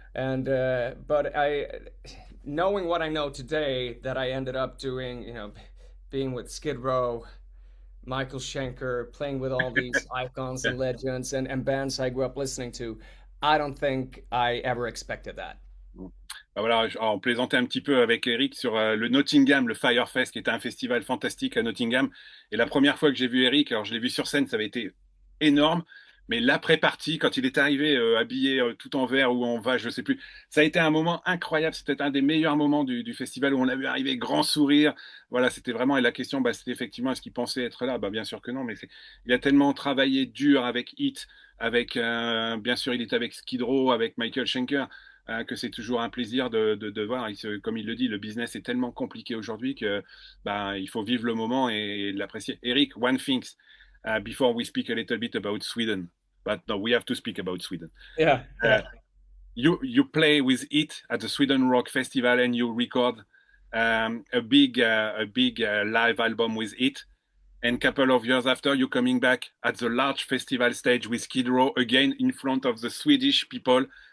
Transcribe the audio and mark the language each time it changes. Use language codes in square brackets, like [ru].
[en] And but I knowing what I know today, that I ended up doing, being with Skid Row, Michael Schenker, playing with all these icons Yeah. and legends and bands I grew up listening to. I don't think I ever expected that. [fr] Bah voilà, on plaisantait un petit peu avec Eric sur le Nottingham, le Firefest, qui était un festival fantastique à Nottingham. Et la première fois que j'ai vu Eric, alors je l'ai vu sur scène, ça avait été énorme. Mais l'après-partie, quand il est arrivé habillé tout en vert ou en vache, je sais plus, ça a été un moment incroyable. C'était un des meilleurs moments du festival où on l'a vu arriver, grand sourire. Voilà, c'était vraiment. Et la question, bah, c'était effectivement est-ce qu'il pensait être là? Bah, bien sûr que non. Mais il a tellement travaillé dur avec H.E.A.T, avec bien sûr, il est avec Skid Row, avec Michael Schenker, que c'est toujours un plaisir de voir. Comme il le dit, le business est tellement compliqué aujourd'hui que bah, il faut vivre le moment et l'apprécier. [en] Eric, one thing before we speak a little bit about Sweden, but no, we have to speak about Sweden. Yeah, Uh, yeah. you play with it at the Sweden Rock Festival and you record a big live album with it. And a couple of years after, you're coming back at the large festival stage with Skid Row again in front of the Swedish people.